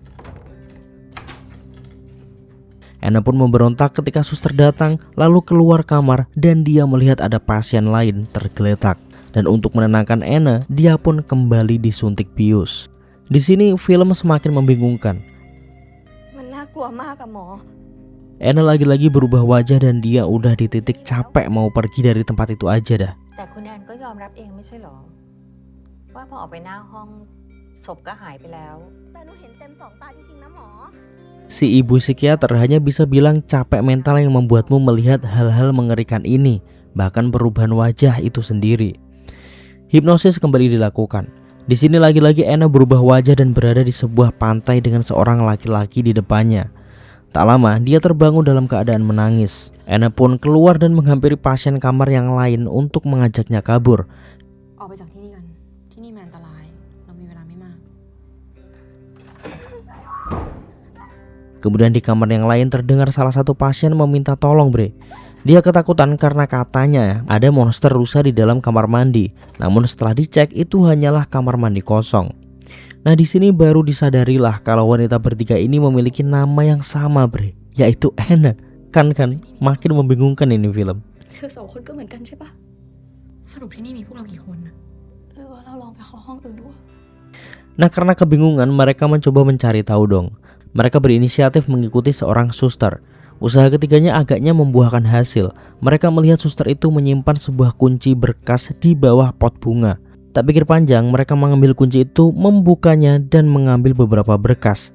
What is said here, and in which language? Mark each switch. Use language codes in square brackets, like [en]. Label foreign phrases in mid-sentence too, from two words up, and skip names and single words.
[id] Anna pun memberontak ketika suster datang, lalu keluar kamar dan dia melihat ada pasien lain tergeletak. Dan untuk menenangkan Anna, dia pun kembali disuntik bius. Di sini film semakin membingungkan. Anna lagi-lagi berubah wajah dan dia udah di titik capek mau pergi dari tempat itu aja dah. [th] แต่คุณแอนก็ยอมรับเองไม่ใช่หรอว่าพอออกไปหน้าห้องศพก็หายไปแล้ว [id] Si ibu psikiater hanya bisa bilang capek mental yang membuatmu melihat hal-hal mengerikan ini, bahkan perubahan wajah itu sendiri. Hipnosis kembali dilakukan. Di sini lagi-lagi Anna berubah wajah dan berada di sebuah pantai dengan seorang laki-laki di depannya. Tak lama dia terbangun dalam keadaan menangis. Anna pun keluar dan menghampiri pasien kamar yang lain untuk mengajaknya kabur. [th] ออกไปจากที่นี่กันที่นี่มันอันตรายเรามีเวลาไม่มาก [id] Kemudian di kamar yang lain terdengar salah satu pasien meminta tolong, bre. Dia ketakutan karena katanya ada monster rusa di dalam kamar mandi. Namun setelah dicek itu hanyalah kamar mandi kosong. Nah, di sini baru disadarilah kalau wanita bertiga ini memiliki nama yang sama, bre, yaitu Anna. Kan makin membingungkan ini film. [th] เธอสองคนก็เหมือนกันใช่ปะสรุปที่นี่มีพวกเรากี่คนนะหรือว่าเราลองไปเข้าห้องอื่นดู [id] Nah, karena kebingungan mereka mencoba mencari tahu dong. Mereka berinisiatif mengikuti seorang suster. Usaha ketiganya agaknya membuahkan hasil. Mereka melihat suster itu menyimpan sebuah kunci berkas di bawah pot bunga. Tak pikir panjang, mereka mengambil kunci itu, membukanya dan mengambil beberapa berkas.